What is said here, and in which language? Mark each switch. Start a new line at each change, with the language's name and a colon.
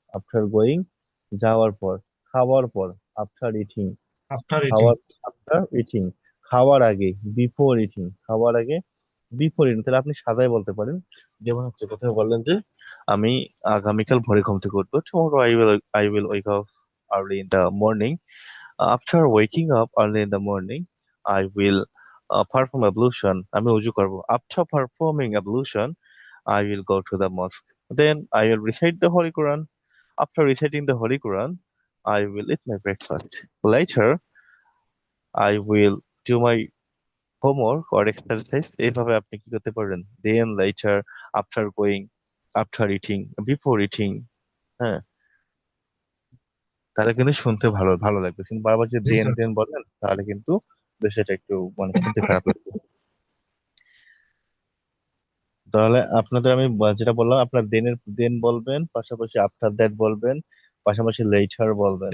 Bangla: After going, যাওয়ার পর। খাওয়ার পর, আফটার ইটিং।
English: After eating.
Bangla: খাওয়ার, আফটার ইটিং। খাওয়ার আগে, বিফোর ইটিং। খাওয়ার আগে, বিফোর ইটিং। তাহলে আপনি সাজায় বলতে পারেন। যেমন হচ্ছে প্রথমে বললেন যে আমি আগামীকাল ভোরে ঘুম থেকে উঠবো,
English: Tomorrow I will wake up early in the morning. After waking up early in the morning, I will perform ablution.
Bangla: আমি উজু করব।
English: After performing ablution, I will go to the mosque. Then I will recite the Holy Quran. After reciting the Holy Quran, I will eat my breakfast. Later, I will do my homework or exercise।
Bangla: এইভাবে আপনি কি করতে পারেন?
English: Then, later, after going, after eating, before eating।
Bangla: হ্যাঁ, তাহলে কিন্তু শুনতে ভালো ভালো লাগবে। কিন্তু বারবার যে জি
English: then
Bangla: স্যার। দেন বলেন, তাহলে কিন্তু বেশ এটা একটু মানে শুনতে খারাপ লাগবে। তাহলে আপনাদের আমি যেটা বললাম, আপনার দেন বলবেন, পাশাপাশি আফটার দ্যাট বলবেন, পাশাপাশি লেটার বলবেন।